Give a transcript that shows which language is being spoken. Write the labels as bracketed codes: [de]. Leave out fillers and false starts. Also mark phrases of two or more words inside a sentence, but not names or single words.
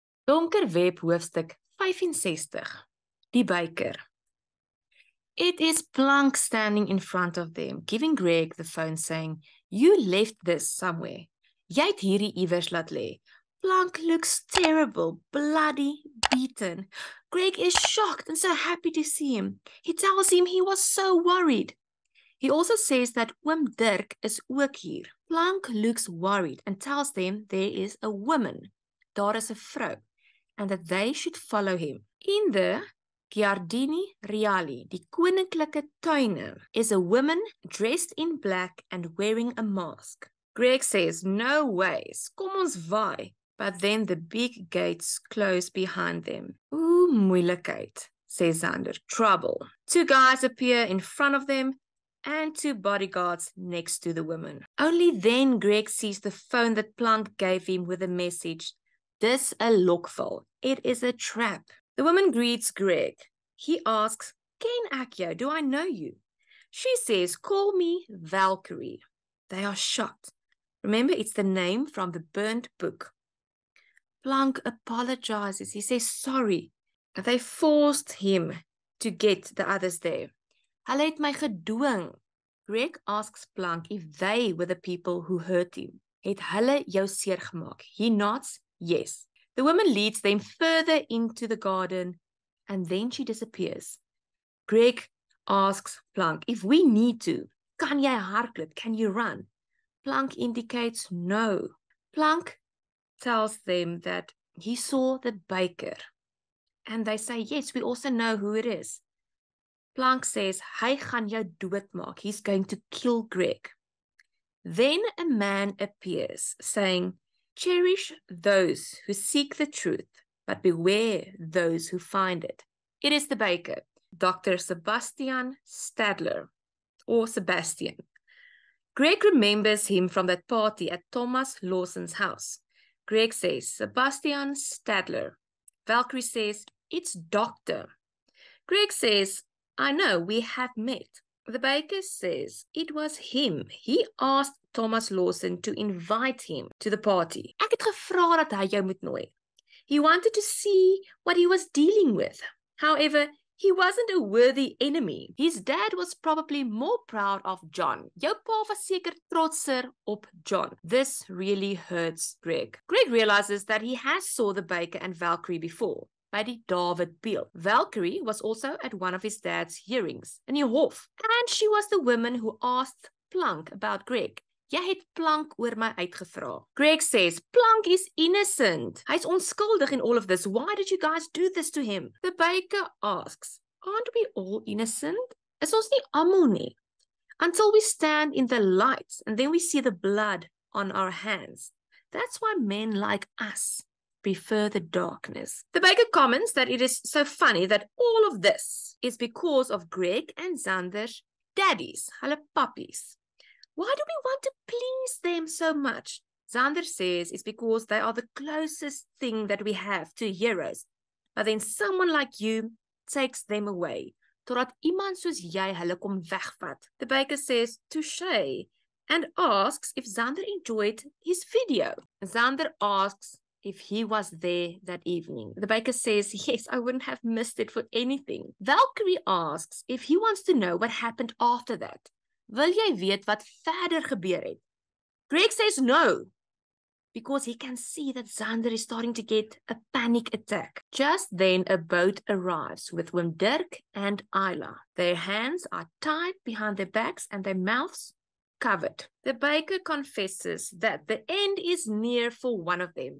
[af] Donker Web Hoofstuk 65. Die Baker. [en] It is Plank standing in front of them, giving Greg the phone saying, "You left this somewhere. [af] Jy het hierdie iewers laat lê." [en] Plank looks terrible, bloody, beaten. Greg is shocked and so happy to see him. He tells him he was so worried. He also says that Oom Dirk [af] is ook hier. [en] Plank looks worried and tells them there is a woman, [af] daar is 'n vrou, [en] and that they should follow him. In the Giardini Reali, [af] die koninklike tuine, [en] is a woman dressed in black and wearing a mask. Greg says, "No ways, [af] kom ons vaai." [en] But then the big gates close behind them. "Ooh, moeilikheid," says Xander. "Trouble." Two guys appear in front of them and two bodyguards next to the woman. Only then Greg sees the phone that Plank gave him with a message. [af] "Dis 'n lokval. [en] It is a trap." The woman greets Greg. He asks, [af] "Ken ek jou? [en] Do I know you?" She says, "Call me Valkyrie." They are shocked. Remember, it's the name from the burnt book. Plank apologizes. He says sorry. They forced him to get the others there. [af] Hulle het my gedwing. [en] Greg asks Plank if they were the people who hurt him. [af] Het hulle jou seer gemaak? [en] He nods yes. The woman leads them further into the garden and then she disappears. Greg asks Plank, "If we need to, [af] kan jy hardloop? [en] Can you run?" Plank indicates no. Plank tells them that he saw the baker. And they say, "Yes, we also know who it is." Plank says, [af] "Hy gaan jou doodmaak. [en] He's going to kill Greg." Then a man appears, saying, "Cherish those who seek the truth, but beware those who find it." It is the baker, Dr. Sebastian Stadler, or Sebastian. Greg remembers him from that party at Thomas Lawson's house. Greg says, "Sebastian Stadler." Valkyrie says, "It's Doctor." Greg says, "I know, we have met." The baker says it was him. He asked Thomas Lawson to invite him to the party. [af] Ek het gevra dat hy jou moet nooi. [en] He wanted to see what he was dealing with. However, he wasn't a worthy enemy. His dad was probably more proud of John. [af] Jou pa was seker trotser op John. [en] This really hurts Greg. Greg realizes that he has saw the baker and Valkyrie before. [af] By die David Peel. [en] Valkyrie was also at one of his dad's hearings [af] in die hof. [en] And she was the woman who asked Plank about Greg. [af] "Jy het Plank oor my uitgevra." [en] Greg says, "Plank is innocent. [af] Hy's onskuldig [en] in all of this. Why did you guys do this to him?" The baker asks, "Aren't we all innocent? [af] Is ons nie almal nie? [en] Until we stand in the light and then we see the blood on our hands. That's why men like us prefer the darkness." The baker comments that it is so funny that all of this is because of Greg and Xander's daddies, hulle puppies. Why do we want to please them so much? Xander says it's because they are the closest thing that we have to heroes. But then someone like you takes them away, [af] totdat iemand soos jy hulle kom wegvat. [en] The baker says, "Touché," and asks if Xander enjoyed his video. Xander asks if he was there that evening. The baker says, "Yes, I wouldn't have missed it for anything." Valkyrie asks if he wants to know what happened after that. [af] Wil jy weet wat verder gebeur het? [en] Greg says no, because he can see that Xander is starting to get a panic attack. Just then a boat arrives with Oom Dirk and Isla. Their hands are tied behind their backs and their mouths covered. The baker confesses that the end is near for one of them.